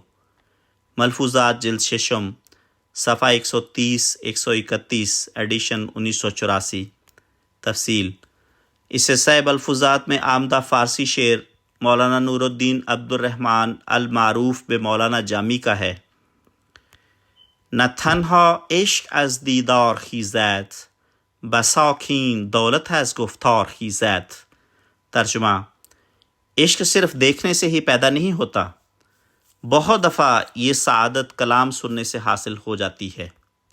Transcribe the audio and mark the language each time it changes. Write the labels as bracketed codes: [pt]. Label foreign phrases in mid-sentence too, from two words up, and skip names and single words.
[ur] ملفوظات جلد ششم، صفحہ 130 131، ایڈیشن 1984۔ تفصیل: اس سے صحیح ملفوظات میں آمدہ فارسی شعر مولانا نور الدین عبد الرحمن المعروف بے مولانا جامی کا ہے: [fa] نہ تنہا عشق از دیدار خیزد، بساکین دولت از گفتار خیزد۔ [ur] ترجمہ: عشق صرف دیکھنے سے ہی پیدا نہیں ہوتا، بہت دفعہ یہ سعادت کلام سننے سے حاصل ہو جاتی ہے۔